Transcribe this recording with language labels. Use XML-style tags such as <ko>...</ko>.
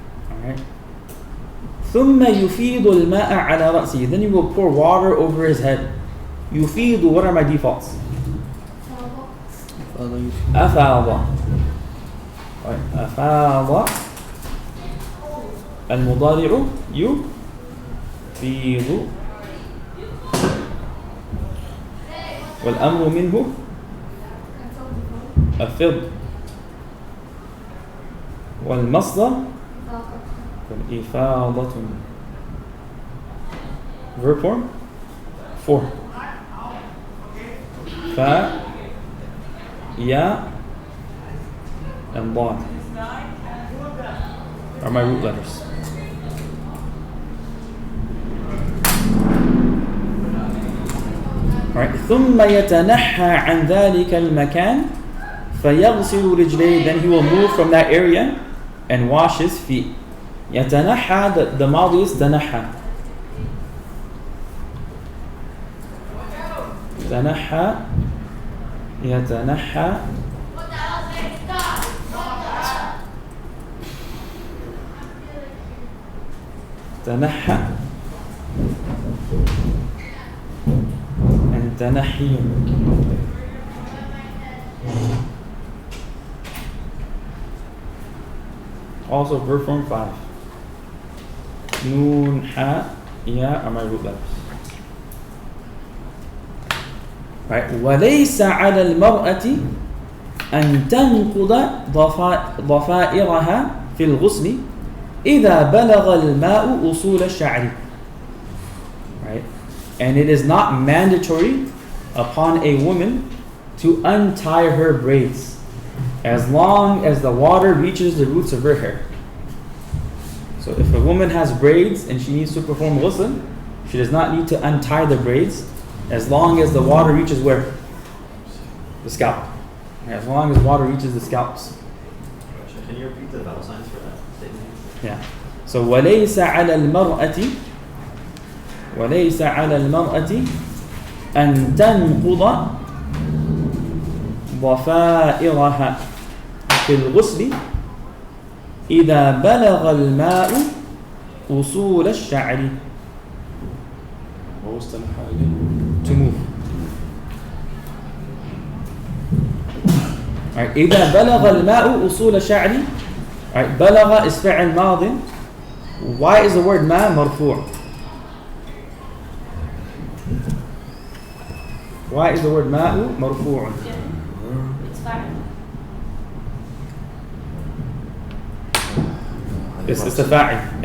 <en>Alright.</en> <ar>ثم يفيض الماء على رأسه.</ar> <en>Then you will pour water over his head. يفيض, what are my defaults?</en> <ar>أفاض.</ar> <en>Right.</en> <ar>أفاض المضارع يفيض والأمر منه أفض والمصدر إفاضة.</ar> <en>Verb form 4 فا يا and ضاد are my root letters. Right.</en> <ar>ثم يتنحى عن ذلك المكان فيغسل رجليه.</ar> <en>Then he will move from that area and wash his feet.</en> <ar>يتنحى, the ماضي is تنحى. تنحى يتنحى تنحى and تنحي.</ar> <en>Also verb form 5. Noon, ha, ya are my root letters. Right.</en> <ar>وليس على المرأة أن تنقض ضفائرها في الغسل إذا بلغ الماء أصول الشعر.</ar> <en>Right. And it is not mandatory upon a woman to untie her braids as long as the water reaches the roots of her hair. So if a woman has braids and she needs to perform ghusl, she does not need to untie the braids as long as the water reaches where? The scalp. As long as water reaches the scalps. Can you repeat the vowel signs for that statement? Yeah. So</en> <ar>وَلَيْسَ عَلَى الْمَرْأَةِ أَن تَنْقُضَ ضفائرها في الغسل إذا بلغ الماء أصول الشعر.</ar> <en>What was تنحى again? To move. Right.</en> <ar>إذا بلغ الماء أصول الشعر.</ar> <en>Right.</en> <ar>بلغ</ar> <en>is</en> <ar>فعل ماض.</ar> <en>Why is the word ما مرفوع? Why is the word ماء مرفوع? It's fine. It's the fa'il.</en>